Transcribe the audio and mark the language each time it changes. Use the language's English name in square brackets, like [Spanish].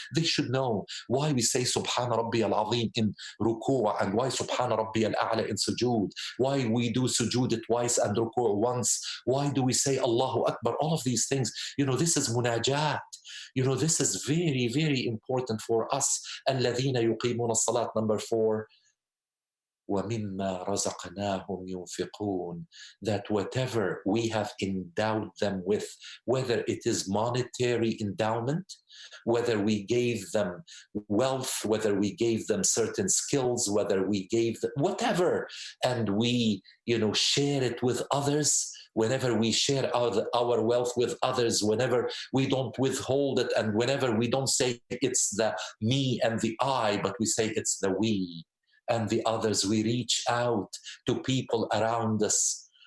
[English] They should know why we say Subhana Rabbi al-Azim in ruku' and why Subhana Rabbi al-A'la in sujood, why we do sujood twice and ruku' once, why do we say Allahu Akbar. All of these things, this is munajat. This is very, very important for us. [Arabic] الَّذِينَ يُقِيمُونَ الصَّلَاةِ. [English] Number four, [Arabic] وَمِمَّا رَزَقْنَاهُمْ يُنْفِقُونَ. [English] That whatever we have endowed them with, whether it is monetary endowment, whether we gave them wealth, whether we gave them certain skills, whether we gave them whatever, and we, share it with others, whenever we share our wealth with others, whenever we don't withhold it, and whenever we don't say it's the me and the I, but we say it's the we and the others, we reach out to people around us.